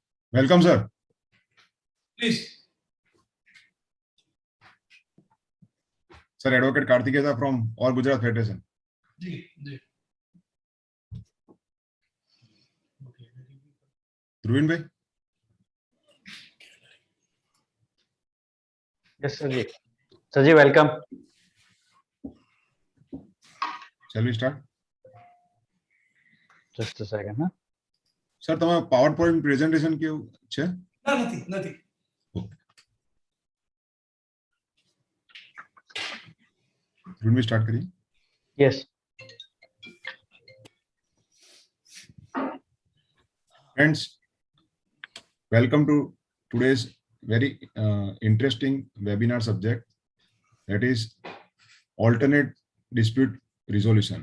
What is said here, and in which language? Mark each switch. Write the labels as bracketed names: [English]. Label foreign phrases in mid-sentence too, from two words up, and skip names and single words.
[English] Welcome, sir. Please. Sir, Advocate Karthikeya from All Gujarat Federation. Ji. Dhruvin bhai? Yes, Sirji. Sirji, welcome. Shall we start? Just a second, huh? [Gujarati] Sir, તમારે [English] PowerPoint presentation [Gujarati] કેવું છે? [English] No, nothing. [Gujarati] Dhruvin bhai start કરીએ? [English] Yes. Friends, welcome to today's very interesting webinar subject, that is alternate dispute resolution.